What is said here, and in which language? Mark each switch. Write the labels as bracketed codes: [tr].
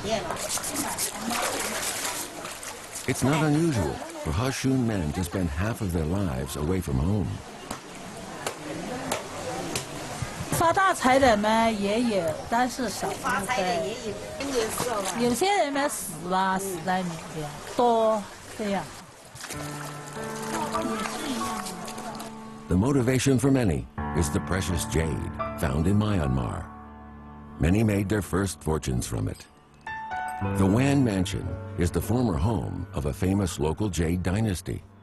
[en] It's not unusual for Hashun men to spend half of their lives away from home. [zh] 发大财的嘛也有，但是少。发财的也有，有些人嘛死了，死在缅甸多这样。 [en] The motivation for many is the precious jade found in Myanmar. Many made their first fortunes from it. The Wan Mansion is the former home of a famous local jade dynasty.